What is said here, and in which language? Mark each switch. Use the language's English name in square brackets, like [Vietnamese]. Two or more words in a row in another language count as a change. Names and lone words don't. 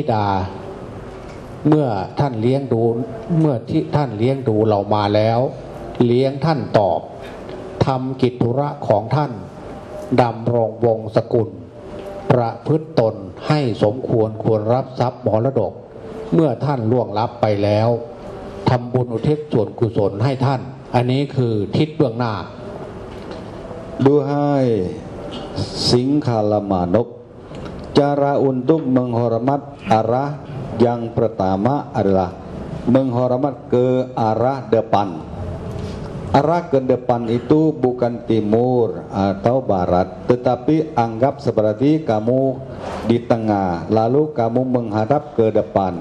[Thai] ดาเมื่อท่านเลี้ยงดูเรามาแล้วเลี้ยงท่านตอบทำกิจธุระของท่านดำรงวงศกุลประพฤติตนให้สมควรรับทรัพย์มรดกเมื่อท่านล่วงลับไปแล้วทำบุญอุทิศส่วนกุศลให้ท่านอันนี้คือทิศเบื้องหน้า [Indonesian] Duhai Singhamanop, cara untuk menghormat arah yang pertama adalah menghormat ke arah depan. Arah ke depan itu bukan timur atau barat, tetapi anggap seperti kamu di tengah, lalu kamu menghadap ke depan.